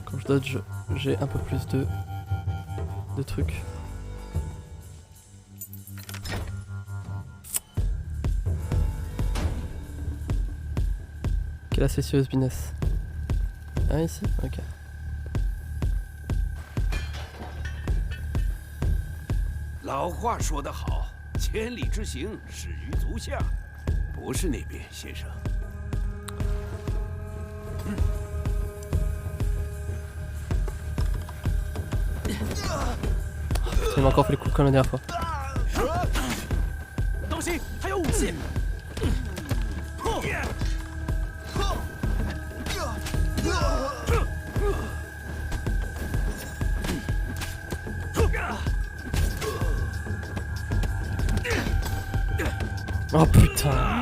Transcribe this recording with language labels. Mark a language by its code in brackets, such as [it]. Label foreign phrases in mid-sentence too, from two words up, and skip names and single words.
[fr] dodge, j'ai un peu plus de trucs. Ok, là c'est [en] Sirius Business. [fr] Ah ici? Ok. [zh] 老话说得好，千里之行，始于足下。不是那边，先生。 [fr] Il m'a encore fait le coup comme la dernière fois. [zh] 当心，还有武器！ [fr] Oh putain!